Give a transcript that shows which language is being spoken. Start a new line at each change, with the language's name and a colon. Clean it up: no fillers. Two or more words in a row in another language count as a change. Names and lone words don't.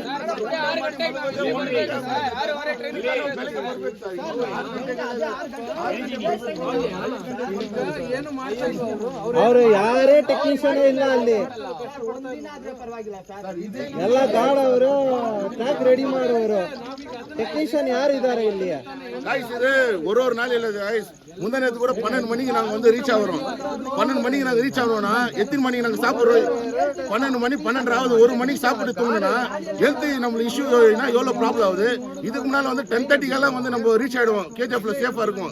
Kannada: ಅವರು ಯಾರೇ ಟೆಕ್ನಿಷಿಯನ್ ಇಲ್ಲ ಅಲ್ಲಿ. ಎಲ್ಲ ಗಾಡವರು ಟ್ರ್ಯಾಕ್ ರೆಡಿ ಮಾಡೋರು ಟೆಕ್ನಿಷಿಯನ್ ಯಾರು ಇದ್ದಾರೆ ಇಲ್ಲಿ?
Tamil: ஒரு நாள் இல்லை. முந்தா நேரத்து கூட 12 மணிக்கு நாங்கள் வந்து ரீச் ஆகிறோம். 12 மணிக்கு நாங்கள் ரீச் ஆகிறோம். பண்ணோம்னா எத்தனை மணிக்கு நாங்கள் சாப்பிட்றோம்? 12 மணி 12 ஆகுது, 1 மணிக்கு சாப்பிட்டு தூங்கினா ஹெல்த் நம்மளுக்கு இஷ்யூ எவ்வளோ ப்ராப்ளம் ஆகுது. இதுக்கு முன்னால் வந்து 10:30 வந்து நம்ம ரீச் ஆகிடுவோம், கேஜிஎஃப்ல சேஃபாக இருக்கும்.